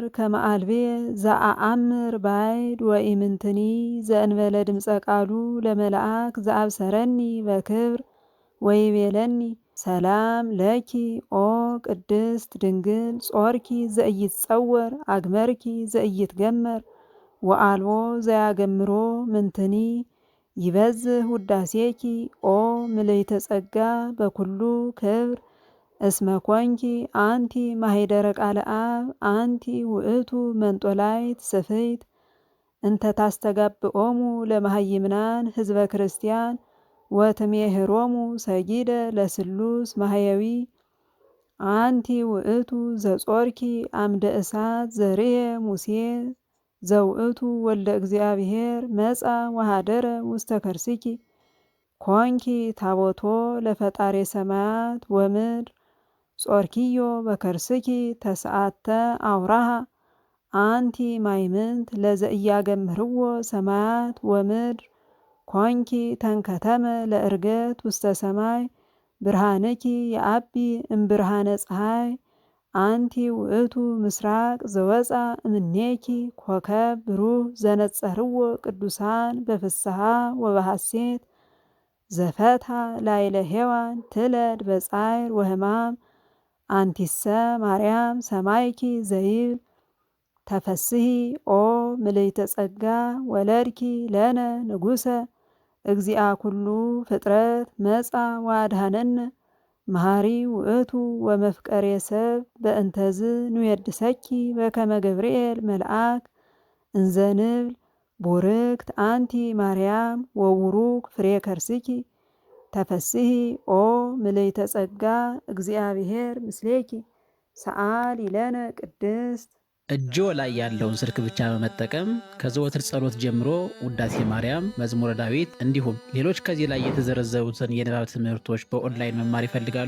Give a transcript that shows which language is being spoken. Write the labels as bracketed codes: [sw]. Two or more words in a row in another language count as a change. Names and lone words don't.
[gez] ከመአልቤ ዘአአምር ባይድ ወኢምንትኒ ዘእንበለ ድምፀ ቃሉ ለመልአክ ዘአብሰረኒ በክብር ወይቤለኒ ሰላም ለኪ ኦ ቅድስት ድንግል ጾርኪ ዘኢይትጸወር አግመርኪ ዘኢይትገመር ወአልቦ ዘያገምሮ ምንትኒ ይበዝህ ውዳሴኪ ኦ ምልዕተ ጸጋ በኩሉ ክብር እስመ ኮንኪ አንቲ ማኅደረ ቃለ አብ አንቲ ውእቱ መንጦላይት ስፍይት እንተ ታስተጋብኦሙ ለመሃይምናን ህዝበ ክርስቲያን ወትሜህሮሙ ሰጊደ ለስሉስ ማህየዊ አንቲ ውእቱ ዘጾርኪ አምደ እሳት ዘርየ ሙሴ ዘውእቱ ወልደ እግዚአብሔር መጻ ወሃደረ ውስተ ከርስኪ ኮንኪ ታቦቶ ለፈጣሬ ሰማያት ወምድር ጾርኪዮ በከርስኪ ተስዓተ አውራሃ አንቲ ማይምንት ለዘኢያገምህርዎ ሰማያት ወምድር ኮንኪ ተንከተመ ለእርገት ውስተ ሰማይ ብርሃንኪ የአቢ እምብርሃነ ፀሐይ አንቲ ውእቱ ምስራቅ ዘወፃ እምኔኪ ኮከብ ብሩህ ዘነጸርዎ ቅዱሳን በፍስሐ ወበሐሴት ዘፈታ ላይለ ሔዋን ትለድ በጻይር ወህማም አንቲሰ ማርያም ሰማይኪ ዘይብል ተፈስሒ ኦ ምልዕተ ጸጋ ወለድኪ ለነ ንጉሰ እግዚአ ኩሉ ፍጥረት መጻ ወአድኀነነ መሐሪ ውእቱ ወመፍቀሬ ሰብ በእንተዝ ንዌድሰኪ በከመ ገብርኤል መልአክ እንዘ ንብል ቡርክት አንቲ ማርያም ወቡሩክ ፍሬ ከርስኪ ተፈስሒ ኦ ምልዕተ ጸጋ እግዚአብሔር ምስሌኪ ሰአሊ ለነ ቅድስት። [am] እጅዎ ላይ ያለውን ስልክ ብቻ በመጠቀም ከዘወትር ጸሎት ጀምሮ ውዳሴ ማርያም፣ መዝሙረ ዳዊት እንዲሁም ሌሎች ከዚህ ላይ የተዘረዘሩትን የንባብ ትምህርቶች በኦንላይን መማር ይፈልጋሉ?